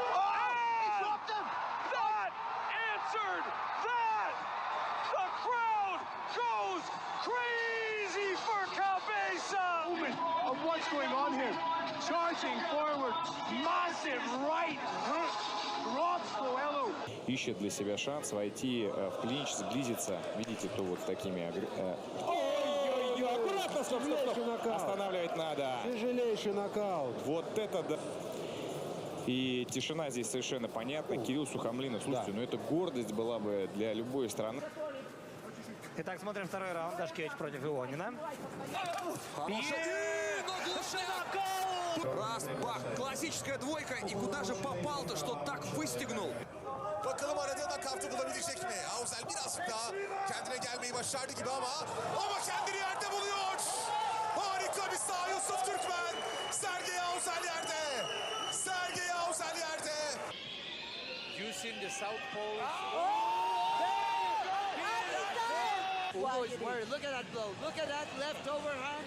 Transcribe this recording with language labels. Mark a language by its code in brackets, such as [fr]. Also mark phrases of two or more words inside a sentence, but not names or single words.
[en] That answered that! The crowd goes crazy for Cabeza! Movement of what's going on here. Charging forward. Massive right hook. Drops Coelho. [ru] Ищет для себя шанс войти в клинч, сблизиться. Видите, кто вот с такими... Ой-ой-ой, аккуратно, стоп. Останавливать надо. Тяжелейший нокаут. Вот это да. И тишина здесь совершенно понятна. Кирилл Сухомлинов, слушайте, ну это гордость была бы для любой страны. Итак, смотрим второй раунд. Дашкевич против Ионина. Раз, бах, классическая двойка. И куда же попал-то, что так выстегнул? [tr] Bakalım arada nakavtı bulabilecek mi? Auzel birazcık daha kendine gelmeyi başardı gibi ama kendini yerde buluyor. Harika bir sağ Yusuf Türkmen. Sergey Auzel yerde. Sergey Auzel yerde. [en] Using the southpaw. Wow, look at that blow. Look at that left overhand.